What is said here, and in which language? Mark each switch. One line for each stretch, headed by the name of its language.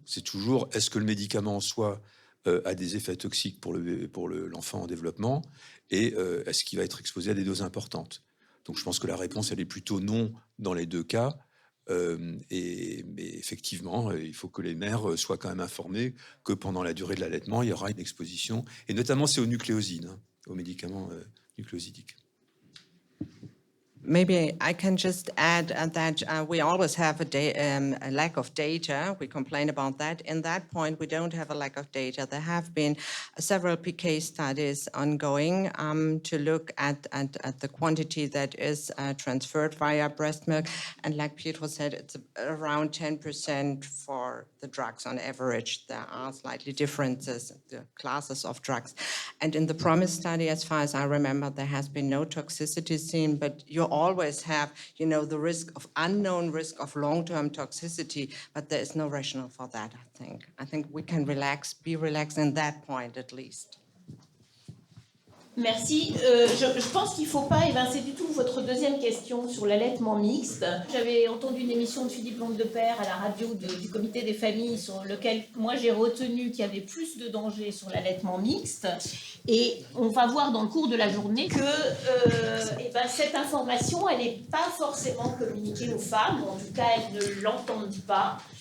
French: C'est toujours, est-ce que le médicament en soi a des effets toxiques pour l'enfant en développement, et est-ce qu'il va être exposé à des doses importantes? Donc je pense que la réponse, elle est plutôt non dans les 2 cas. Mais effectivement, il faut que les mères soient quand même informées que pendant la durée de l'allaitement, il y aura une exposition, et notamment c'est aux nucléosides, aux médicaments nucléosidiques.
English: Maybe I can just add that we always have a lack of data. We complain about that. In that point, we don't have a lack of data. There have been several PK studies ongoing to look at the quantity that is transferred via breast milk. And like Pietro said, it's around 10% for the drugs on average. There are slightly differences, the classes of drugs. And in the PROMISE study, as far as I remember, there has been no toxicity seen, but you always have, the unknown risk of long-term toxicity, but there is no rationale for that, I think. I think we can be relaxed in that point at least.
French: Merci. Je pense qu'il ne faut pas évincer du tout votre deuxième question sur l'allaitement mixte. J'avais entendu une émission de Philippe Longue-de-Père à la radio du comité des familles sur lequel moi j'ai retenu qu'il y avait plus de danger sur l'allaitement mixte. Et on va voir dans le cours de la journée que cette information, elle n'est pas forcément communiquée aux femmes, ou en tout cas elles ne l'entendent pas.